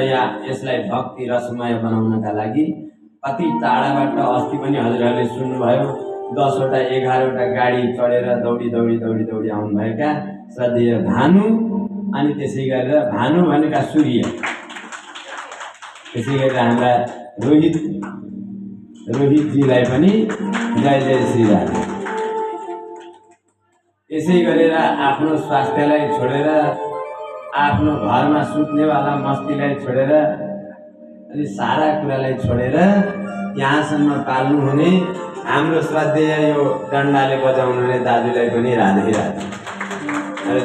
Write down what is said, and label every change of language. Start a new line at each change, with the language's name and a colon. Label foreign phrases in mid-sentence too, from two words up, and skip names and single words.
Nepali: यसलाई भक्ति रसमय बनाउनका लागि अति टाढाबाट अस्ति पनि हजुरहरूले सुन्नुभयो 10वटा 11वटा गाडी चढेर दौडी आउनुभएका श्रद्धेय भानु अनि त्यसै गरेर भानु भनेका सूर्य त्यसै गरेर हाम्रा रोहितजीलाई पनि जय जय श्री राधे। यसै गरेर आफ्नो स्वास्थ्यलाई छोडेर आफ्नो घरमा सुत्नेवाला मस्तीलाई छोडेर अनि सारा कुरालाई छोडेर यहाँसम्म पाल्नु हुने हाम्रो श्रद्धेय यो डन्डाले बजाउनु हुने दाजुलाई पनि राधे राधे।